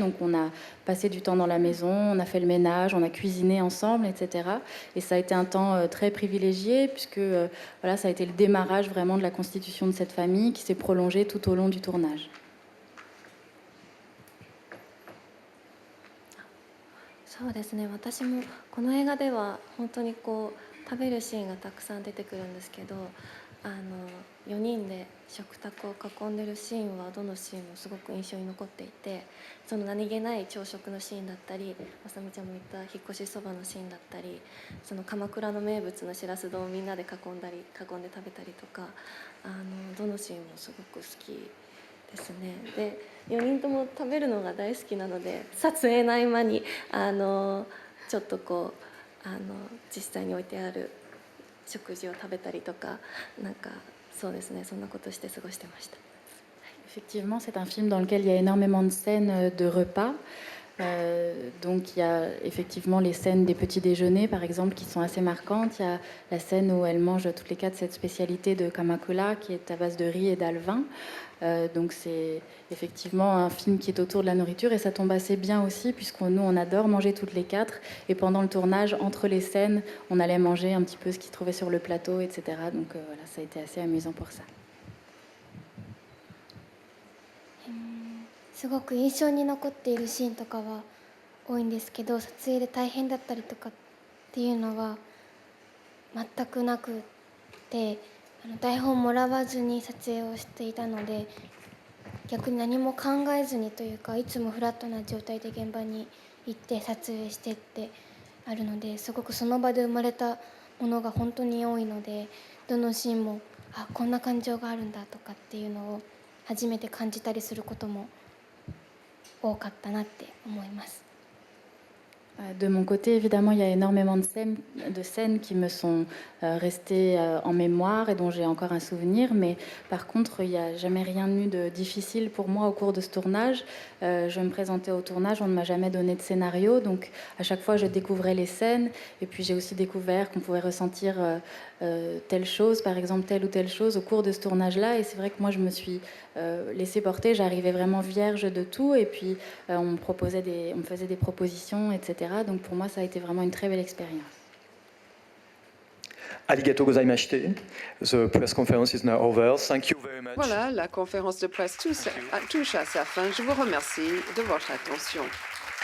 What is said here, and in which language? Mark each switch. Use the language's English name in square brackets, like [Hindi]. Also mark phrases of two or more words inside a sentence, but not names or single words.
[French] Donc on a passé du temps dans la maison, on a fait le ménage, on a cuisiné ensemble, etc. Et ça a été un temps très privilégié, puisque voilà, ça a été le démarrage vraiment de la constitution de cette famille qui s'est prolongée tout au long du tournage. [Japanese] そうですね、私もこの映画では本当にこう食べるシーンがたくさん出てくるんですけど、4人で食卓を囲んでるシーンはどのシーンもすごく印象に残っていて、その何気ない朝食のシーンだったり、まさみちゃんも言った引っ越しそばのシーンだったり、その鎌倉の名物のしらす丼をみんなで囲んで食べたりとか、どのシーンもすごく好きですね。で4人とも食べるのが大好きなので、撮影の合間にちょっとこう実際に置いてある食事を食べたりとか、なんかそうですね、そんなことして過ごしてました。 [French] Effectivement, c'est un film dans lequel il y a énormément de scènes de repas. Donc il y a effectivement les scènes des petits déjeuners, par exemple, qui sont assez marquantes. Il y a la scène où elles mangent toutes les quatre cette spécialité de kamakura, qui est à base de riz et d'alevin. Donc c'est effectivement un film qui est autour de la nourriture, et ça tombe assez bien aussi, puisqu'on on adore manger toutes les quatre. Et pendant le tournage, entre les scènes, on allait manger un petit peu ce qu'ils trouvaient sur le plateau, etc. Donc voilà, ça a été assez amusant pour ça. [Japanese] すごく印象に残っているシーンとかは多いんですけど、撮影で大変だったりとかっていうのは全くなくて、台本もらわずに撮影をしていたので、逆に何も考えずにというか、いつもフラットな状態で現場に行って撮影してってあるので、すごくその場で生まれたものが本当に多いので、どのシーンもこんな感情があるんだとかっていうのを初めて感じたりすることも多かったなって思います。 [French] De mon côté, évidemment, il y a énormément de scènes qui me sont restées en mémoire et dont j'ai encore un souvenir. Mais par contre, il n'y a jamais rien eu de difficile pour moi au cours de ce tournage. Je me présentais au tournage, on ne m'a jamais donné de scénario. Donc à chaque fois, je découvrais les scènes. Et puis j'ai aussi découvert qu'on pouvait ressentir telle chose, par exemple telle ou telle chose au cours de ce tournage-là. Et c'est vrai que moi, je me suis laissée porter. J'arrivais vraiment vierge de tout. Et puis on me faisait des propositions, etc. Donc pour moi, ça a été vraiment une très belle expérience. [Japanese] ありがとうございまして. [English] The press conference is now over. Thank you very much. [French] Voilà, la conférence de presse touche à sa fin. Je vous remercie de votre attention.